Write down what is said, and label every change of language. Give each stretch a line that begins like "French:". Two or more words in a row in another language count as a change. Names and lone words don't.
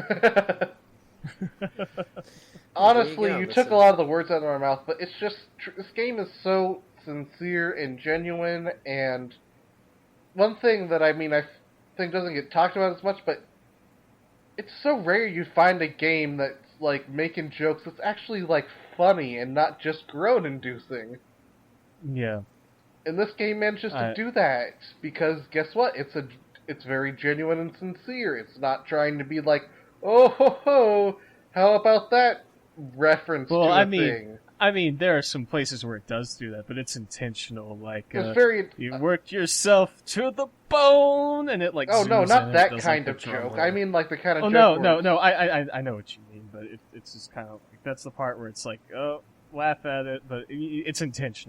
English: Honestly, you took a lot of the words out of my mouth, but it's just, this game is so sincere and genuine, and one thing that I think doesn't get talked about as much, but it's so rare you find a game that's, like, making jokes that's actually, like, funny and not just groan-inducing. Yeah. And this game manages to do that, because guess what? It's very genuine and sincere. It's not trying to be like, oh ho ho, how about that reference to a thing? I mean, there are some places where it does do that, but it's intentional. Like, you worked yourself to the bone, and it like. Oh no, not that kind of joke. I mean, like the kind of. Oh joke no! I know what you mean, but it's just kind of like, that's the part where it's like, oh, laugh at it, but it's intentional.